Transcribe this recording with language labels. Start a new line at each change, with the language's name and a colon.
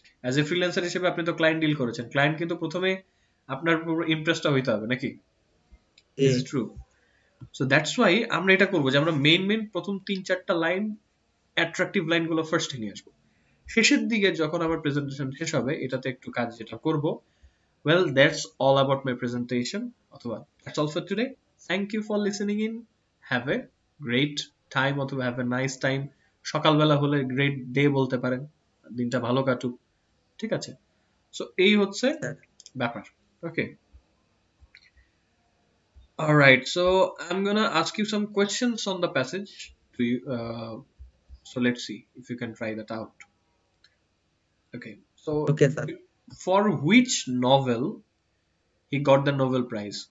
English: as a freelancer
Bangla: হিসেবে আপনি তো ক্লায়েন্ট ডিল করেছেন, ক্লায়েন্ট কিন্তু প্রথমে আপনার ইন্টারেস্টটা হইতে হবে নাকি?
English: Is Eh, true? So that's why
Bangla: আমরা এটা করবো যে আমরা মেইন প্রথম 3-4টা লাইন, অ্যাট্রাকটিভ লাইনগুলো ফার্স্টে নিয়ে আসবো। শেষের দিকে যখন আমার প্রেজেন্টেশন শেষ হবে এটাতে একটু কাজ যেটা করব,
English: well, that's all about my presentation.
Bangla: অথবা that's all for today. Thank you for listening in. Have a great time অথবা have a nice time. সকালবেলা হলে গ্রেট ডে বলতে পারেন, দিনটা ভালো কাটুক, ঠিক আছে? সো এই হচ্ছে
English: sir.
Bangla: ব্যাপার।
English: Okay, alright, so I'm gonna ask you some questions on the passage to you, so let's see if you can try that out. Okay, so Okay, sir. for which novel he got the Nobel Prize?